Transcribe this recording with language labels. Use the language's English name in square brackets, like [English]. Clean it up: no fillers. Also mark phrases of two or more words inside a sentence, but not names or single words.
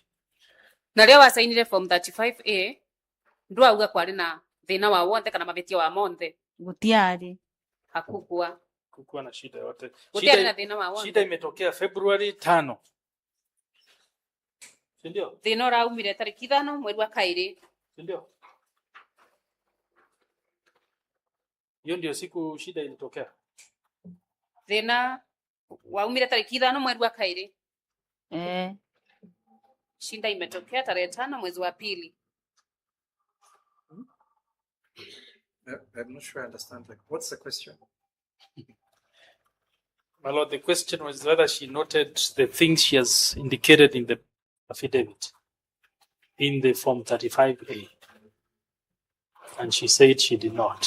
[Kikuyu] Na leo wasainire form 35A ndio auga kwari na thina wa wonde kana mabetia wa monthe. Gutiari. [Swahili] Hakukuwa na shida yote. Shida imetokea February 5. Ndio? [Kikuyu] Thina raumire tariki 5 mwezi wa kairi. [Swahili] Ndio? Hiyo ndio siku shida ilitokea. [Kikuyu] Thina waumire tariki 5 mwezi wa kairi. [Swahili] Shida imetokea tarehe 5 mwezi wa pili. [English] I'm not sure I understand. Like, what's the question? My lord, the question was whether she noted the things she has indicated in the affidavit in the form 35A, and she said she did not.